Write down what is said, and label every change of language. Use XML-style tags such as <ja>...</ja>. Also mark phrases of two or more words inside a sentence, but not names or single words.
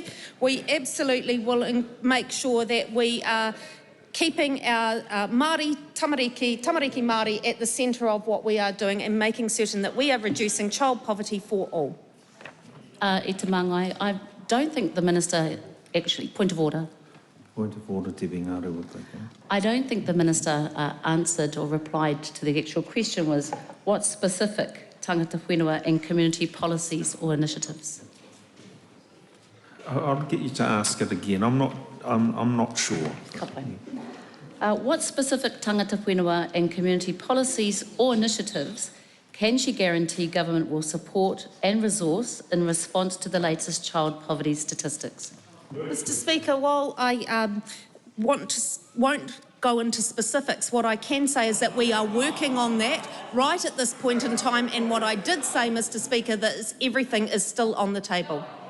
<en>We absolutely will make sure that we are keeping our Māori,</en> <mi>tamariki Māori</mi> <en>at the centre of what we are doing and making certain that we are reducing child poverty for all. I don't think the Minister actually, point of order. Point of order, Te Bingaru, would they go? I don't think the Minister answered or replied to the actual question was what specific</en> <mi>tangata whenua</mi> <en>and community policies or initiatives? I'll get you to ask it again. I'm not sure. What specific</en> <mi>tangata whenua</mi> <en>and community policies or initiatives can she guarantee government will support and resource in response to the latest child poverty statistics? Mr Speaker, while I won't go into specifics, what I can say is that we are working on that right at this point in time, and what I did say, Mr Speaker, that is everything is still on the table.</en>